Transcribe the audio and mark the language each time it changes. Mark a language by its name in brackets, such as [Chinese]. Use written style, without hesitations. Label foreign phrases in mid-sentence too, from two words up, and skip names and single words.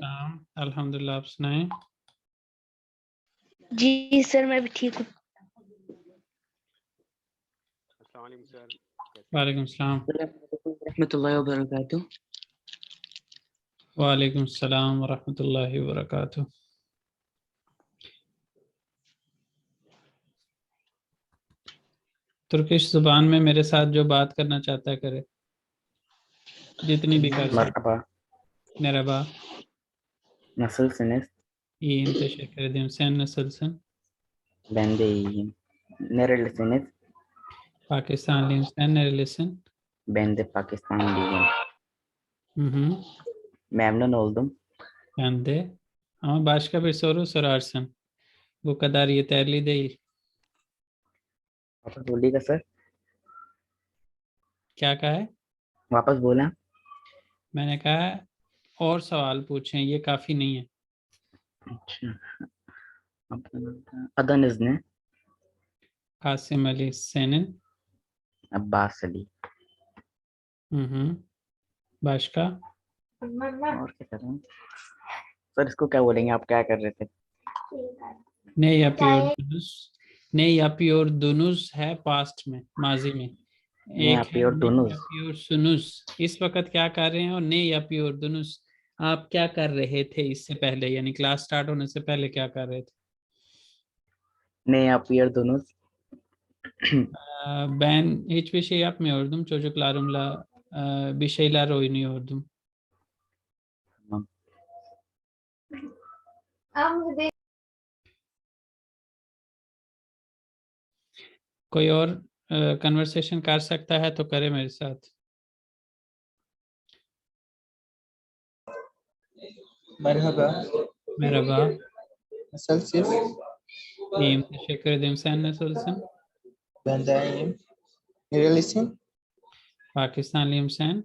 [Arabic] وعليكم الحمد لله [Hindi] आप सुनाएं. जी सर, मैं भी ठीक हूँ। [Arabic] وعليكم السلام رحمة الله وبركاته. وعليكم السلام ورحمة الله وبركاته. [Hindi] तुर्किश जुबान में मेरे साथ जो बात करना चाहता है करे जितनी भी कर [Turkish] Merhaba. Merhaba. Nasılsınız? İyiyim teşekkür ederim. Sen nasılsın? Ben de iyiyim. Nerelisiniz? Pakistanlıyım. Sen nerelisin? Ben de Pakistanlıyım. Hı hı. Memnun oldum. Ben de. Ama başka bir soru sorarsın. Bu kadar yeterli değil. [Hindi] वापस बोलिएगा सर। क्या कहा है? वापस बोला। मैंने कहा और सवाल पूछें ये काफी नहीं है. अच्छा। [Turkish] Adınız ne? Kasım Ali senin. [Hindi] अब्बास अली। [Turkish] başka? [Hindi] और क्या कर रहे हैं सर? इसको क्या बोलेंगे? आप क्या कर रहे थे? [Turkish] Ne yapıyordunuz [Hindi] है पास्ट में माजी में. [Turkish] Ne [Hindi] एक है [Turkish] yapıyordunuz. yapıyorsunuz. [Hindi] इस वक्त क्या कर रहे हैं और [Turkish] Ne yapıyordunuz [Hindi] आप क्या कर रहे थे इससे पहले यानी [English] class start [Hindi] होने से पहले क्या कर रहे थे? [Turkish] Ne yapıyordunuz? Ben hiçbir şey yapmıyordum. Çocuklarımla bir şeyler oynuyordum. Tamam. [Hindi] कोई और कन्वर्सेशन कर सकता है तो करे मेरे साथ. [Turkish] Merhaba. Merhaba. Nasılsınız? İyiyim. Teşekkür ederim. Sen nasılsın? Ben de iyiyim. Nerelisin? Pakistanlıyım sen.